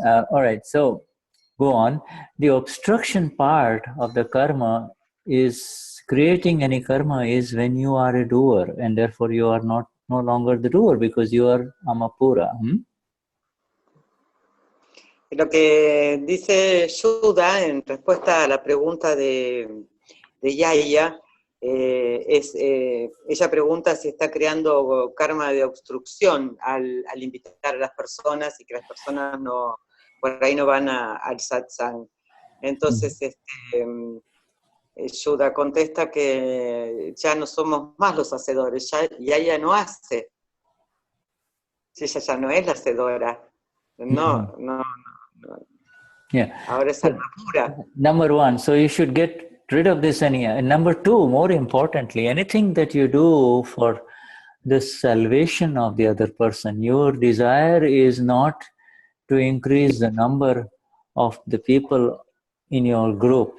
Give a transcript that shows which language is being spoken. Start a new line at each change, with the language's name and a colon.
English: All right, so go on. The obstruction part of the karma is creating any karma is when you are a doer, and therefore you are no longer the doer because you are Amapura.
Spanish: Lo que dice Shuddha en respuesta a la pregunta de Yaya, ella pregunta si está creando karma de obstrucción al invitar a las personas y que las personas por ahí no van al satsang. Entonces Shuddha contesta que ya no somos más los hacedores, Yaya no hace, si ella ya no es la hacedora. No.
English: Yeah.
Spanish: Ahora es alma pura.
English: Number one, so you should get rid of this. And number two, more importantly, anything that you do for the salvation of the other person, your desire is not to increase the number of the people in your group.